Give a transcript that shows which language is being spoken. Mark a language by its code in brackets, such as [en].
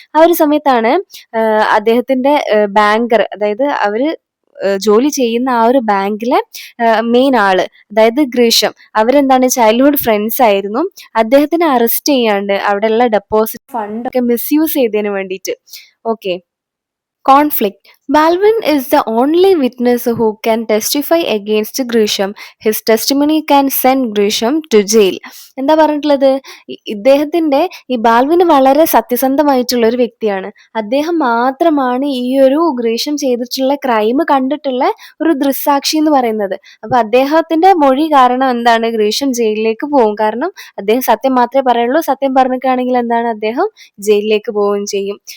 [ml] ആ ഒരു സമയത്താണ് അദ്ദേഹത്തിന്റെ ബാങ്കർ, അതായത് അവര് ജോലി ചെയ്യുന്ന ആ ഒരു ബാങ്കിലെ മെയിൻ ആള്, അതായത് ഗ്രീഷം, അവരെന്താണ് ചൈൽഡ്ഹുഡ് ഫ്രണ്ട്സ് ആയിരുന്നു. അദ്ദേഹത്തിനെ അറസ്റ്റ് ചെയ്യാണ്ട് അവിടെയുള്ള ഡെപ്പോസിറ്റ് ഫണ്ട് ഒക്കെ മിസ്യൂസ് ചെയ്തതിന് വേണ്ടിയിട്ട്. [en] Okay, conflict. Balvin is the only witness who can testify against Grisham. His testimony can send Grisham to jail. [ml] എന്താ പറഞ്ഞിട്ടുള്ളത്? ഇദ്ദേഹത്തിന്റെ ഈ ബാൽവിന് വളരെ സത്യസന്ധമായിട്ടുള്ള ഒരു വ്യക്തിയാണ്. അദ്ദേഹം മാത്രമാണ് ഈ ഒരു ഗ്രീഷം ചെയ്തിട്ടുള്ള ക്രൈം കണ്ടിട്ടുള്ള ഒരു ദൃക്സാക്ഷി എന്ന് പറയുന്നത്. അപ്പൊ അദ്ദേഹത്തിന്റെ മൊഴി കാരണം എന്താണ് ഗ്രീഷം ജയിലിലേക്ക് പോകും. കാരണം അദ്ദേഹം സത്യം മാത്രമേ പറയുള്ളൂ. സത്യം പറഞ്ഞിട്ടാണെങ്കിൽ എന്താണ് അദ്ദേഹം ജയിലിലേക്ക് പോവുകയും ചെയ്യും.